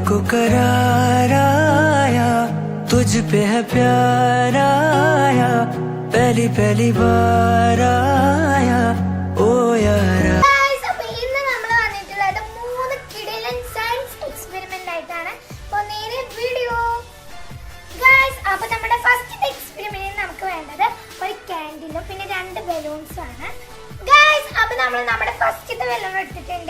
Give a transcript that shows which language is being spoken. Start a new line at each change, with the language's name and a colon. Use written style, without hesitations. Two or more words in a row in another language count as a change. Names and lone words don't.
Hindi: करार आया, तुझ पे है प्यार आया, पहली पहली बार आया ओ यारा.
Malayalam: ഇന്ന് നമ്മൾ വന്നിട്ടുള്ളത് 3 കിടിലൻ
English: science experiment
Malayalam: ആയിട്ടാണ്. അപ്പോൾ നേരെ വീഡിയോ. ഗയ്സ്, അപ്പോൾ നമ്മുടെ
English: first experimentന്
Malayalam: നമുക്ക് വേണ്ടത് ഒരു കാൻഡിലും പിന്നെ 2 ബലൂൺസ് ആണ്. ഗയ്സ്, അപ്പോൾ നമ്മൾ നമ്മുടെ ഫസ്റ്റത്തെ ബലൂൺ എടുത്തിട്ടുണ്ട്.